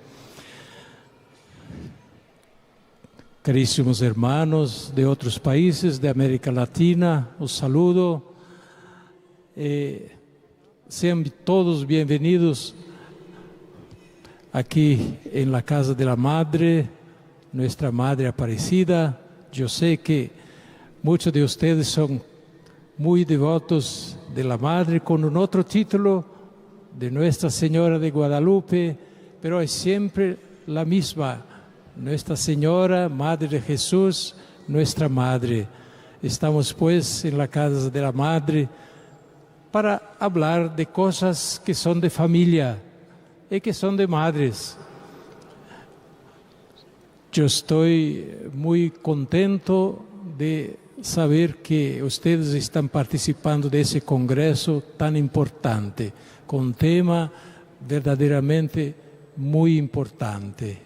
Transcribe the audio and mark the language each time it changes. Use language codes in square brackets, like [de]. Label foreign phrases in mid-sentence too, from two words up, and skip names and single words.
[pt] Caríssimos hermanos de outros países de América Latina, [es] os saludo. Sean todos [pt] bem-vindos aqui em [es] la Casa de la Madre, nuestra Madre Aparecida. [pt] Eu sei que muitos de vocês são muito devotos [es] de la Madre, [pt] com outro título de Nuestra Señora de Guadalupe, pero é sempre [es] la misma. Nuestra Señora, Madre de Jesús, nuestra Madre. Estamos, pues, en la Casa de la Madre para hablar de cosas que son de familia y que son de madres. Yo estoy muy contento de saber que ustedes están participando de ese congreso tan importante, con un tema verdaderamente muy importante.